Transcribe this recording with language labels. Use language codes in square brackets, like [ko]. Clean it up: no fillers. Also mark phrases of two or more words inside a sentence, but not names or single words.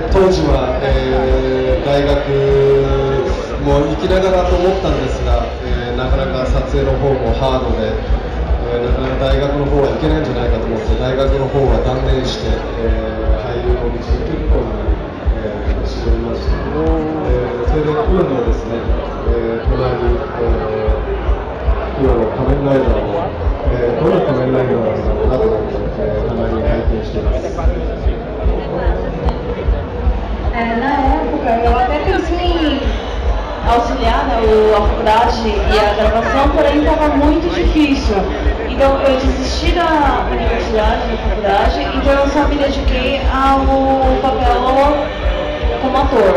[ja] 当時は、大学も行きながらと思ったんですが、なかなか撮影の方もハードで、なかなか大学の方は行けないんじゃないかと思って、大学の方は断念して、俳優の道に行くことに絞りました。それで今のですね、隣今の仮面ライダーも、どの仮面ライダーなのかなと思って、たまに拝見しています。 [pt] Na época, eu até pensei em auxiliar, né, a faculdade e a gravação, porém estava muito difícil. Então eu desisti da universidade, da faculdade, então eu só me dediquei ao papel como ator.